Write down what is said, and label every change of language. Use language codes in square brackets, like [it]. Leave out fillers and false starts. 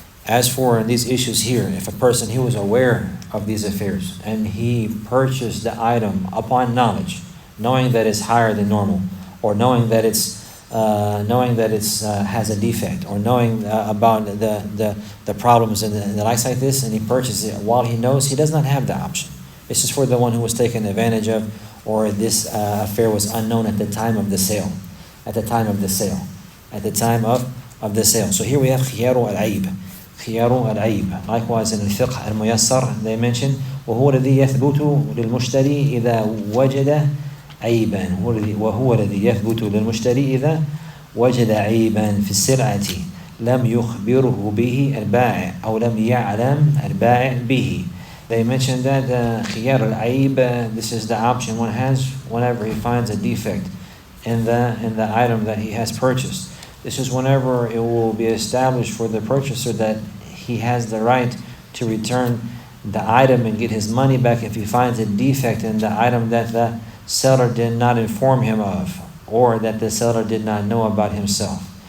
[en] As for these issues here, if a person he was aware of these affairs and he purchased the item upon knowledge, knowing that it's higher than normal, or knowing that it's has a defect, or knowing about the problems and the likes like this, and he purchases it while he knows, he does not have the option. This is for the one who was taken advantage of, or this affair was unknown at the time of the sale. At the time of the sale. At the time of the sale. So here we have khiyaru al-aib. Khiyaru al-aib. Likewise in al-fiqh al-muyassar, they mention [ar] وهو الذي يثبت للمشتري إذا وجد عيبا وهو الذي يثبت للمشتري إذا وجد عيبا في السلعة لم يخبره به البائع أو لم يعلم البائع به. [en] They mentioned that khiyar al-aib, this is the option one has whenever he finds a defect in the item that he has purchased. This is whenever it will be established for the purchaser that he has the right to return the item and get his money back if he finds a defect in the item that the seller did not inform him of, or that the seller did not know about himself.